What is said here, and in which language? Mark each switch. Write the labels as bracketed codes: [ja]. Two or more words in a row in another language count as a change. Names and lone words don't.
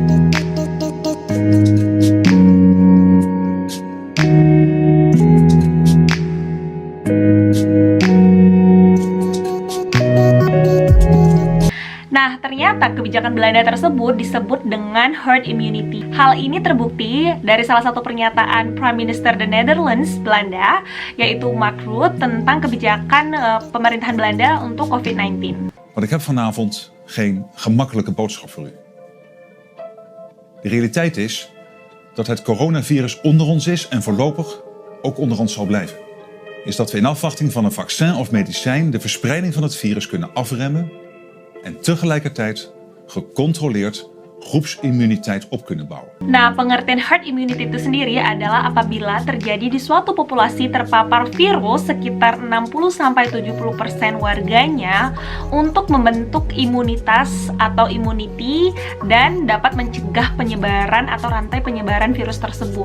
[id] Nah, ternyata kebijakan Belanda tersebut disebut dengan [en] herd immunity. [id] Hal ini terbukti dari salah satu pernyataan [en] Prime Minister the Netherlands, [id] Belanda, yaitu Mark Rutte, tentang kebijakan pemerintahan Belanda untuk COVID-19. [nl] Maar ik heb vanavond geen gemakkelijke boodschap voor u. De realiteit is dat het coronavirus onder ons is en voorlopig ook onder ons zal blijven. Is dat we in afwachting van een vaccin of medicijn de verspreiding van het virus kunnen afremmen en tegelijkertijd gecontroleerd groepsimmuniteit op kunnen bouwen. [id] Nah, pengertian [en] herd immunity [id] itu sendiri adalah apabila terjadi di suatu populasi terpapar virus sekitar 60-70% warganya untuk membentuk imunitas atau immunity dan dapat mencegah penyebaran atau rantai penyebaran virus tersebut.